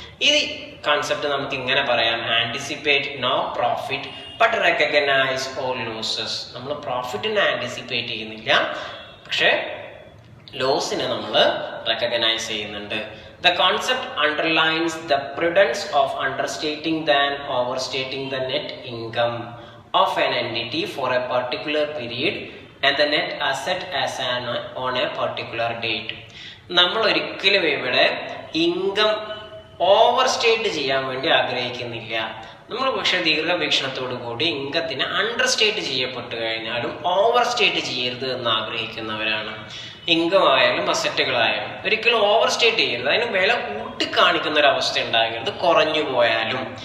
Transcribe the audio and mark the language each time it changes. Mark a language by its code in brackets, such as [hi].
[ml] ഈ കൺസെപ്റ്റ് നമുക്ക് ഇങ്ങനെ പറയാം: [en] Anticipate no profit but recognise all losses. [ml] നമ്മൾ പ്രോഫിറ്റിനെ ആൻറ്റിസിപ്പേറ്റ് ചെയ്യുന്നില്ല, പക്ഷെ ലോസിനെ നമ്മൾ റെക്കഗ്നൈസ് ചെയ്യുന്നുണ്ട്. [en] The concept underlines the prudence of understating than overstating the net income of an entity for a particular period and the net asset on a particular date. [ml] നമ്മൾ ഒരിക്കലും ഇവിടെ income over state ചെയ്യാൻ വേണ്ടി ആഗ്രഹിക്കുന്നില്ല. നമ്മൾ പക്ഷേ ദീർഘവീക്ഷണത്തോടു കൂടി ഇൻകത്തിന് അണ്ടർ സ്റ്റേറ്റ് ചെയ്യപ്പെട്ടു കഴിഞ്ഞാലും ഓവർ സ്റ്റേറ്റ് ചെയ്യരുത് എന്ന് ആഗ്രഹിക്കുന്നവരാണ്. ഇൻകം ആയാലും അസറ്റുകളായാലും ഒരിക്കലും ഓവർ സ്റ്റേറ്റ് ചെയ്യരുത്. അതിന് വില കൂട്ടിക്കാണിക്കുന്ന ഒരു അവസ്ഥ ഉണ്ടാകരുത്, കുറഞ്ഞു പോയാലും.